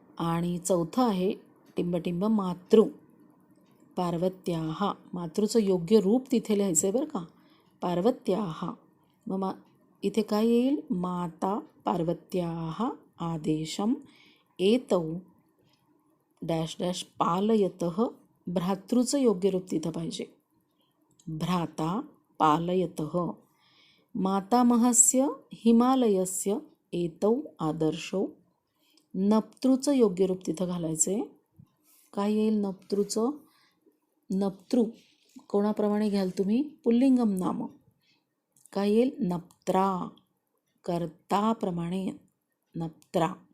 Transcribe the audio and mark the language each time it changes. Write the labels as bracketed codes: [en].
[mr] आणि चौथं आहे टिंबटिंब मातृ. [sa] पार्वत्याः, [mr] मातृचं योग्य रूप तिथे लिहायचं आहे बरं का. पार्वत्याः. मग इथे काय येईल? [sa] माता पार्वत्याः आदेशम एतौ डॅश डॅश पालयतः. [mr] भ्रातृचं योग्य रूप तिथं पाहिजे. [sa] भ्राता पालयतः. मातामहस्य हिमालयस्य एतौ आदर्शौ. [mr] नप्तृचं योग्य रूप तिथं घालायचं आहे. काय येईल नप्तृचं? नप्तृ कोणाप्रमाणे घ्याल तुम्ही? [sa] पुल्लिंगम नाम. [mr] काय येईल? नप्त्रा. कर्ताप्रमाणे नप्त्रा.